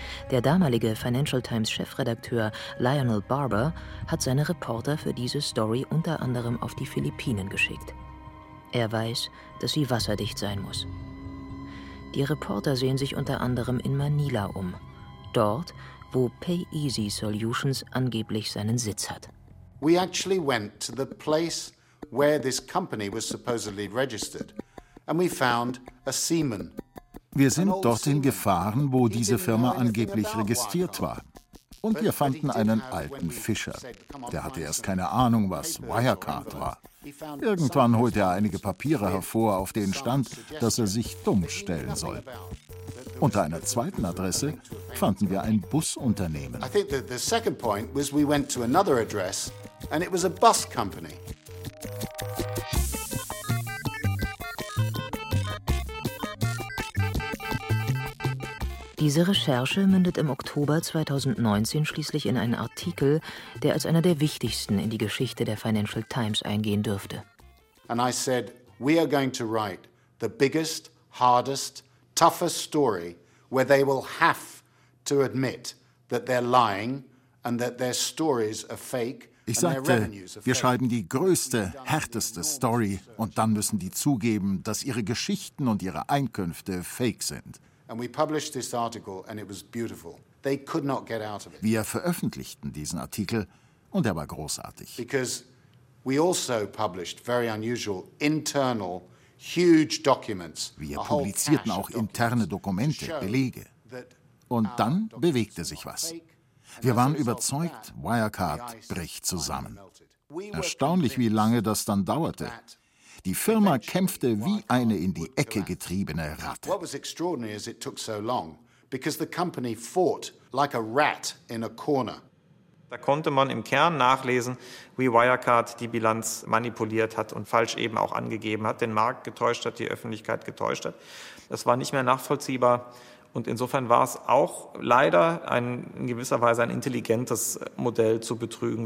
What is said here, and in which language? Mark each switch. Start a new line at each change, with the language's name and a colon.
German: Der damalige Financial Times Chefredakteur Lionel Barber hat seine Reporter für diese Story unter anderem auf die Philippinen geschickt. Er weiß, dass sie wasserdicht sein muss. Die Reporter sehen sich unter anderem in Manila um. Dort, wo PayEasy Solutions angeblich seinen Sitz hat.
English: We actually went to the place where this company was supposedly registered and we found a seaman.
German: Wir sind dorthin gefahren, wo diese Firma angeblich registriert war. Und wir fanden einen alten Fischer. Der hatte erst keine Ahnung, was Wirecard war. Irgendwann holte er einige Papiere hervor, auf denen stand, dass er sich dumm stellen soll. Unter einer zweiten Adresse fanden wir ein Busunternehmen.
English: I think the second point was we went to another address and it was a bus company.
German: Diese Recherche mündet im Oktober 2019 schließlich in einen Artikel, der als einer der wichtigsten in die Geschichte der Financial Times eingehen dürfte.
English: And I said, we are going to write the biggest, hardest, toughest story where they will have to admit that they're lying and that their stories are fake.
German: Ich sagte, wir schreiben die größte, härteste Story und dann müssen die zugeben, dass ihre Geschichten und ihre Einkünfte fake sind.
English: And we published this article and it was beautiful. They could not get out of it.
German: Wir veröffentlichten diesen Artikel und er war großartig.
English: Because we also published very unusual internal huge documents.
German: Wir publizierten auch interne Dokumente, Belege. Und dann bewegte sich was. Wir waren überzeugt, Wirecard bricht zusammen. Erstaunlich, wie lange das dann dauerte. Die Firma kämpfte wie eine in die Ecke getriebene Ratte.
English: What was extraordinary is it took so long, because the company fought like a rat in a corner.
German: Da konnte man im Kern nachlesen, wie Wirecard die Bilanz manipuliert hat und falsch eben auch angegeben hat, den Markt getäuscht hat, die Öffentlichkeit getäuscht hat. Das war nicht mehr nachvollziehbar. Und insofern war es auch leider in gewisser Weise ein intelligentes Modell zu betrügen.